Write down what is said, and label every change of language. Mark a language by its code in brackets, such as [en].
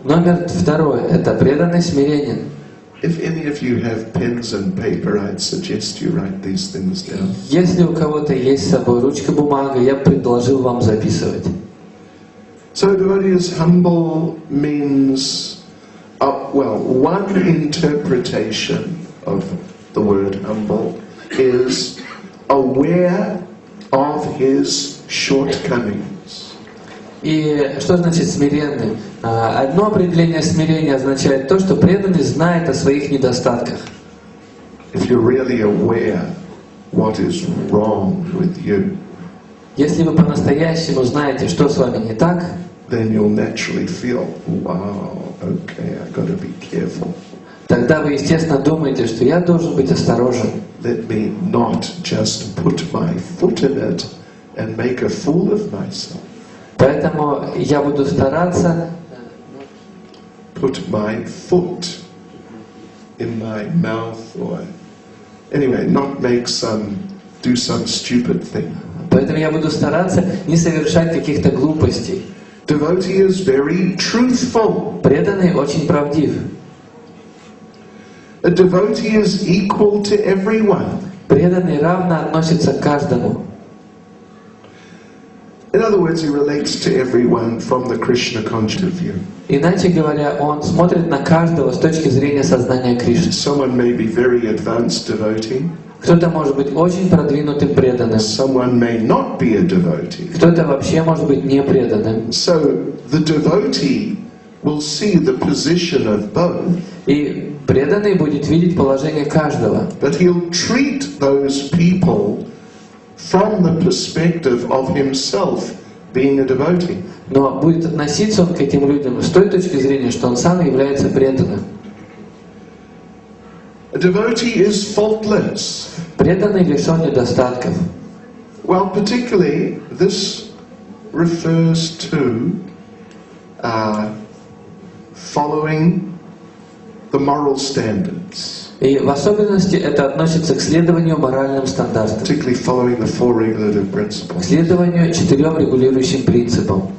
[ru] Номер второй – это преданный смиренен. [en] If any of you have pens and paper, I'd suggest you write these things down. [ru] Если у кого-то есть с собой ручка, бумага, я бы предложил вам записывать. [en] So a devotee is humble means, one interpretation of the word humble is aware of his shortcomings. [ru] И что значит смиренный? Одно определение смирения означает то, что преданный знает о своих недостатках. [en] If you're really aware what is wrong with you, [ru] если вы по-настоящему знаете, что с вами не так, [en] then you'll naturally feel, wow, okay, I got to be careful. [ru] Тогда вы, естественно, думаете, что я должен быть осторожен. [en] Let me not just put my foot in it and make a fool of myself. [ru] Поэтому я буду стараться [en] put my foot in my mouth, or anyway, not do some stupid thing. [ru] Поэтому я буду стараться не совершать каких-то глупостей. [en] Devotee is very truthful. [ru] Преданный очень правдив. [en] A devotee is equal to everyone. [ru] Преданный равно относится к каждому. [en] In other words, he relates to everyone from the Krishna conscious view. [ru] Иначе говоря, он смотрит на каждого с точки зрения сознания Кришны. [en] Someone may be very advanced devotee. [ru] Кто-то может быть очень продвинутым преданным. [en] Someone may not be a devotee. [ru] Кто-то вообще может быть не преданным. [en] So the devotee will see the position of both. [ru] И преданный будет видеть положение каждого. [en] But he'll treat those people from the perspective of himself being a devotee. [ru] Но будет относиться он к этим людям с той точки зрения, что он сам является преданным. [en] A devotee is faultless. [ru] Преданный лишен недостатков. [en] Well, particularly this refers to following the moral standards. [ru] И в особенности это относится к следованию моральным стандартам. [en] Particularly following the four regulative principles. [ru] К следованию 4 регулирующим принципам.